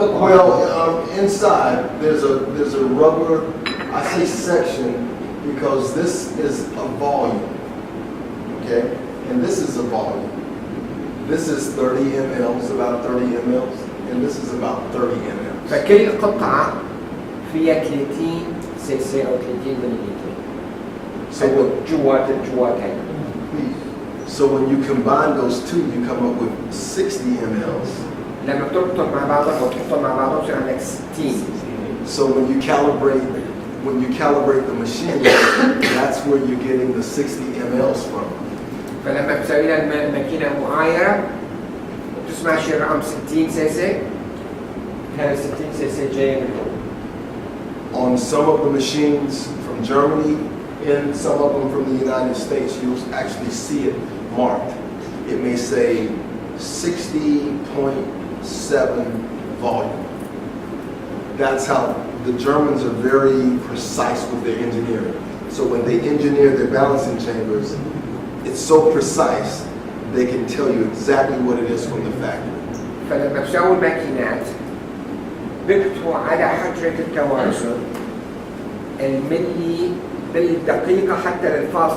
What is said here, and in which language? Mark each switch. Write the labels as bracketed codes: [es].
[en] Well, inside there's a rubber. I say section because this is a volume. Okay, and this is a volume. This is 30 mLs, about 30 mLs, and this is about 30 mLs. [ar] فكل قطعة فيها 30 سي سي أو 30 مليلتر. [en] So when, [ar] جواتين. [en] so when you combine those two, you come up with 60 mLs. [ar] لما بتربطهم مع بعضهم أو تحطهم مع بعضهم بصير عندك 60. [en] So when you calibrate the machine, that's where you're getting the 60 mLs from. [ar] فلما بتسوي لها الماكينة معايرة بتسمع شي رقم 60 سي سي، هذا 60 سي سي جاي من هون. [en] On some of the machines from Germany and some of them from the United States, you'll actually see it marked. It may say 60.7 volume. That's how the Germans are very precise with their engineering. So when they engineer their balancing chambers, it's so precise, they can tell you exactly what it is from the factory. [ar] فلما بسووا الماكينات بكتبوا على حجرة التوازن الملي بالدقيقة حتى للفاصل.